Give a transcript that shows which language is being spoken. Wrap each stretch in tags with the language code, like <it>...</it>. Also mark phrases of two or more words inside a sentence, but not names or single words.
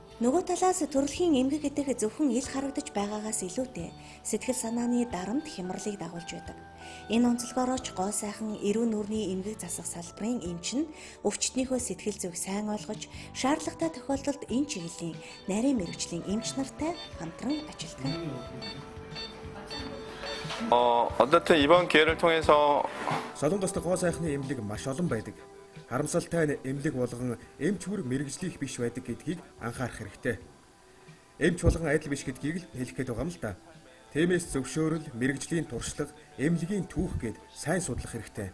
<mn>Нөгөө талаас төрөлхийн эмгэг гэдэг зөвхөн ил харагдаж байгаагаас илүүтэй сэтгэл санааны дарамт хямралыг дагуулж байдаг. Энэ онцлогоороо ч гоо сайхан эрүүн нүрийн эмгэг засах салбарын эмч нь өвчтнийхөө сэтгэл зүг сайн ойлгож шаардлагатай тохиолдолд энэ чиглэлийн нарийн мэрэгжлийн эмч нартай хамтран ажилладаг.</mn> <ko>어쨌든 이번 기회를 통해서</ko> <mn>Солонгост гоо сайхны эмнэлэг маш олон байдаг. Харамсалтай нь эмнэлэг болгон эмч бүр мэрэгжлийнх биш байдаг гэдгийг анхаарах хэрэгтэй. Эмч болгон адил биш гэдгийг л хэлэх гээд байгаа юм л да. Тиймээс зөвшөөрөл, мэрэгжлийн туршлага, эмнэлгийн түүх гээд сайн судлах хэрэгтэй.</mn>